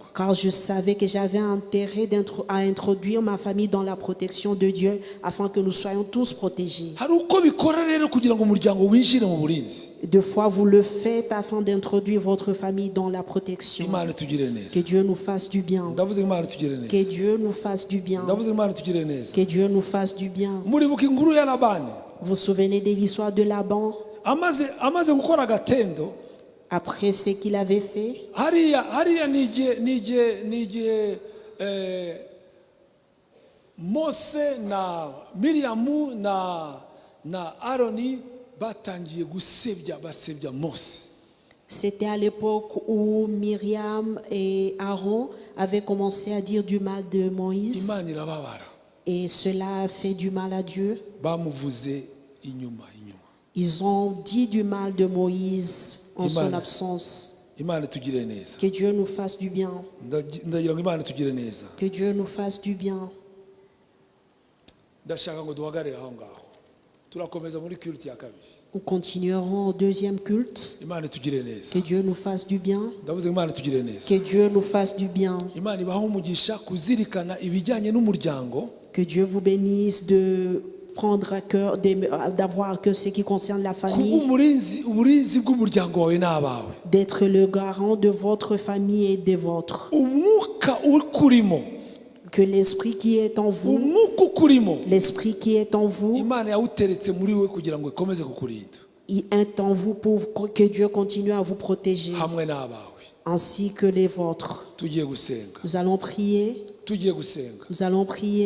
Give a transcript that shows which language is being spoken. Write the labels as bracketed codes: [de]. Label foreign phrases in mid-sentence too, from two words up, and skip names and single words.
[fr] Car je savais que j'avais intérêt à introduire ma famille dans la protection de Dieu afin que nous soyons tous protégés. [rw] Hari uko bikora rero kugira ngo umuryango winjire mu burinzi. [fr] Deux fois, vous le faites afin d'introduire votre famille dans la protection. [rw] Imana tugire Que neza. [fr] Dieu nous fasse du bien. [rw] Ndavuze Imana tugire Que neza. [fr] Dieu nous fasse du bien. [rw] Ndavuze Imana tugire neza. [fr] Que Dieu nous fasse du bien. [rw] Muribuka inkuru ya Labani [fr] Vous vous souvenez de l'histoire de Laban? [rw] amaze gukora agatendo, [fr] Après ce qu'il avait fait, [rw] hariya n'igihe Mose na Miriyamu na Aroni batangiye basebya Mose. [fr] c'était à l'époque où Myriam et Aaron avaient commencé à dire du mal de Moïse. [rw] Imana irababara, [fr] Et cela a fait du mal à Dieu. [rw] bamuvuze inyuma. [fr] Ils ont dit du mal de Moïse en son [rw] Imana. absence. Imana tugire neza. [fr] Que Dieu nous fasse du bien. [rw] Ndagira ngo Imana tugire neza. [fr] Que Dieu nous fasse du bien. [rw] Ndashaka ngo duhagarare aho ngaho. turakomeza muri culte ya kabiri. [fr] Nous continuerons au deuxième culte. [rw] Imana itugire neza. [fr] Que Dieu nous fasse du bien. [rw] Ndavuze Imana itugire neza. [fr] Que Dieu nous fasse du bien. [rw] Imana ibaho umugisha kuzirikana ibijyanye n'umuryango. [fr] Que Dieu vous bénisse de prendre à cœur, d'avoir à cœur ce qui concerne la famille. [rw] Uburinzi bw'umuryango wawe n'abawe. [fr] D'être le garant de votre famille et des vôtres. [rw] Umwuka ukurimo. [fr] Que l'esprit qui est en vous, l'esprit qui est en vous, il est en vous pour que Dieu continue à vous protéger, ainsi que les vôtres. Nous allons prier. Nous allons prier.